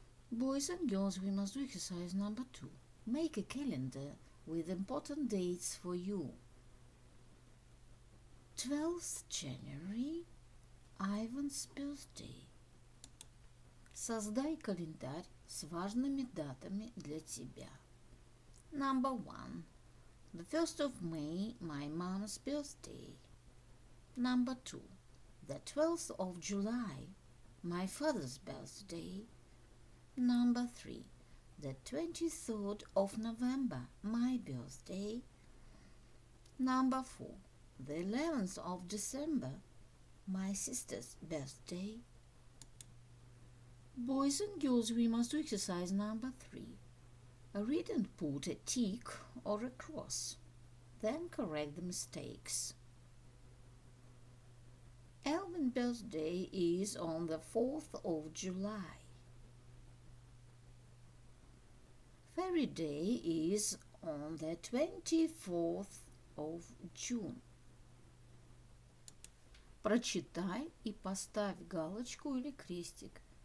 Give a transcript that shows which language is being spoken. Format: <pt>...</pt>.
<en>Boys and girls, we must do exercise number 2. Make a calendar with important dates for you. 12th January, Ivan's birthday.</en> <ru>Создай календарь с важными датами для тебя.</ru> <en>Number 1. The 1st of May, my mom's birthday. Number 2. The 12th of July, my father's birthday. Number 3. The 23rd of November, my birthday. Number 4. The 11th of December, my sister's birthday. Boys and girls, we must do exercise number 3. Read and put a tick or a cross. Then correct the mistakes. Alvin's birthday is on the 4th of July. Fairy Day is on the 24th of June.</en> <ru>Прочитай и поставь галочку или крестик.</ru>